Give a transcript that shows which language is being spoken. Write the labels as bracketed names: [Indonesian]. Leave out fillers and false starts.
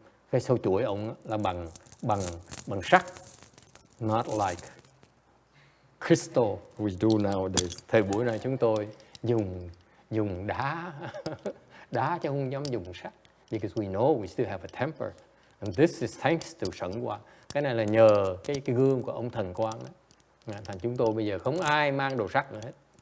[Vietnamese] Cái sâu chuỗi ông là bằng sắt, [English] not like crystal we do nowadays. [Vietnamese] Thời buổi này chúng tôi dùng đá đá chứ không dám dùng sắt, [English] because we know we still have a temper. And this is thanks to Shen Guang. [Vietnamese] Cái này là nhờ cái gương của ông Thần Quang đó. Thành chúng tôi bây giờ không ai mang đồ sắt nữa hết.